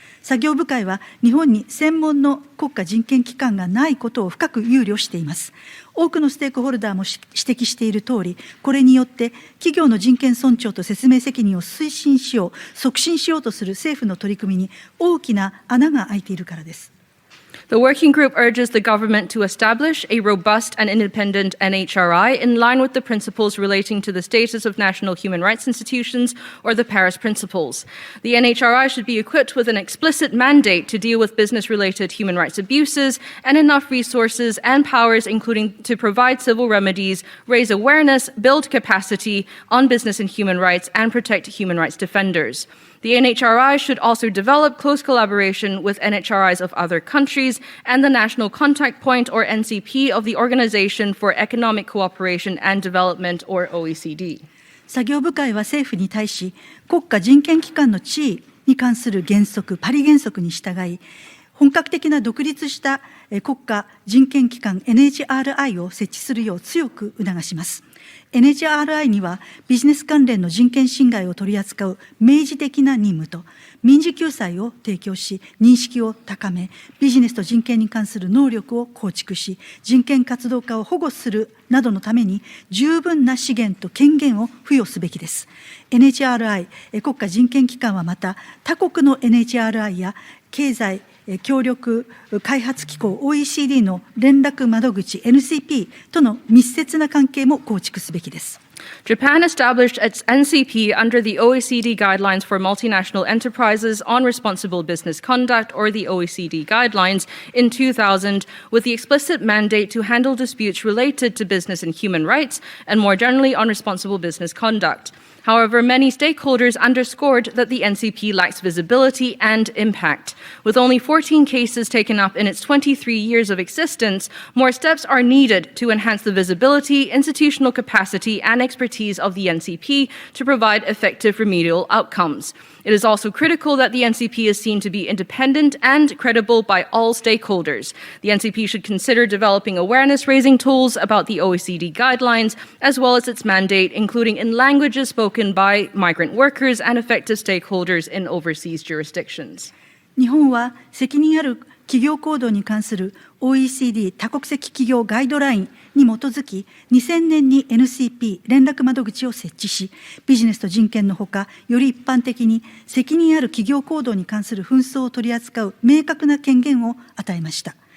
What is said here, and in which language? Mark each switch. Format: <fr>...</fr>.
<ja>作業部会は日本に専門の国家人権機関がないことを深く憂慮しています。多くのステークホルダーも指摘しているとおり、これによって企業の人権尊重と説明責任を促進しようとする政府の取り組みに大きな穴が開いているからです。</ja> <en>The working group urges the government to establish a robust and independent NHRI in line with the principles relating to the status of national human rights institutions, or the Paris Principles. The NHRI should be equipped with an explicit mandate to deal with business-related human rights abuses and enough resources and powers, including to provide civil remedies, raise awareness, build capacity on business and human rights, and protect human rights defenders. The NHRI should also develop close collaboration with NHRIs of other countries and the National Contact Point, or NCP, of the Organization for Economic Cooperation and Development, or OECD.</en> <ja>作業部会は政府に対し、国家人権機関の地位に関する原則、パリ原則に従い、本格的な独立した国家人権機関 NHRI を設置するよう強く促します。 NHRI にはビジネス関連の人権侵害を取り扱う明示的な任務と民事救済を提供し、認識を高め、ビジネスと人権に関する能力を構築し、人権活動家を保護するなどのために十分な資源と権限を付与すべきです。 NHRI、国家人権機関はまた他国の NHRI や経済協力開発機構 OECD の連絡窓口 NCP との密接な関係も構築すべきです。</ja> <en>Japan established its NCP under the OECD Guidelines for Multinational Enterprises on Responsible Business Conduct, or the OECD Guidelines, in 2000, with the explicit mandate to handle disputes related to business and human rights, and more generally on responsible business conduct. However, many stakeholders underscored that the NCP lacks visibility and impact. With only 14 cases taken up in its 23 years of existence, more steps are needed to enhance the visibility, institutional capacity, and expertise of the NCP to provide effective remedial outcomes. It is also critical that the NCP is seen to be independent and credible by all stakeholders. The NCP should consider developing awareness-raising tools about the OECD guidelines, as well as its mandate, including in languages spoken by migrant workers and affected stakeholders in overseas jurisdictions.</en> <ja>日本は責任ある企業行動に関する OECD 多国籍企業ガイドラインに基づき、2000年に NCP 連絡窓口を設置し、ビジネスと人権のほか、より一般的に責任ある企業行動に関する紛争を取り扱う明確な権限を与えました。</ja>